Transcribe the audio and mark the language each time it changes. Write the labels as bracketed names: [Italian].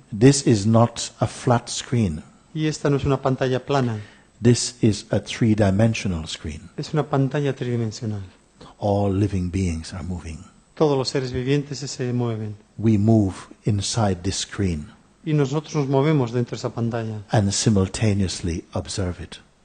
[English] This is not a flat screen. [Spanish] Y esta no es una pantalla plana, [English] This is a three-dimensional screen. [Spanish] es una pantalla tridimensional. [English] All living beings are moving. [Spanish] Todos los seres vivientes se mueven. [English] We move inside this screen [Spanish] Y nosotros nos movemos dentro de esa pantalla. [English] and simultaneously observe it.